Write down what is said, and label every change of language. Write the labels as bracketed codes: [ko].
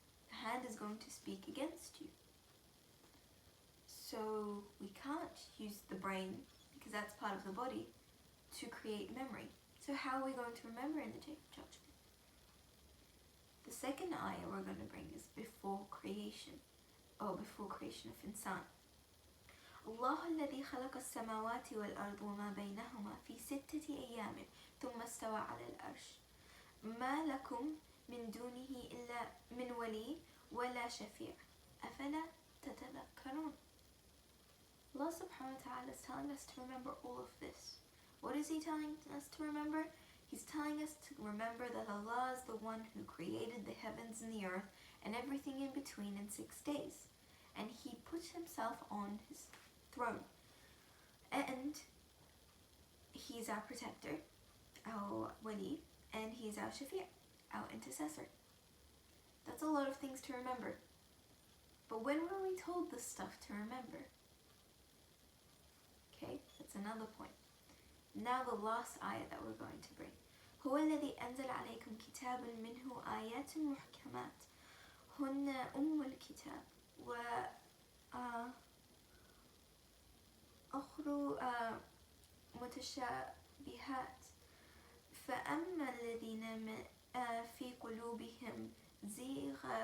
[en] The hand is going to speak against you. So we can't use the brain, because that's part of the body, to create memory. So how are we going to remember in the Day of Judgment? The second ayah we're going to bring is before creation, or before creation of insan. [ar] الله الذي خلق السماوات والأرض وما بينهما في 6 أيام ثم استوى على العرش ما لكم من دونه إلا من ولي ولا شفيع أفلا تتذكرون. [en] Allah subhanahu wa ta'ala is telling us to remember all of this. What is He telling us to remember? He's telling us to remember that Allah is the one who created the heavens and the earth and everything in between in 6 days. And He put Himself on His throne. And He's our protector, our wali, and He's our shafi', our intercessor. That's a lot of things to remember. But when were we told this stuff to remember? Okay, that's another point. Now the last ayah that we're going to bring. [ar] هو الذي أنزل عليكم كتاب منه آيات محكمات هن أم الكتاب وأخر متشابهات فأما الذين في قلوبهم زيغ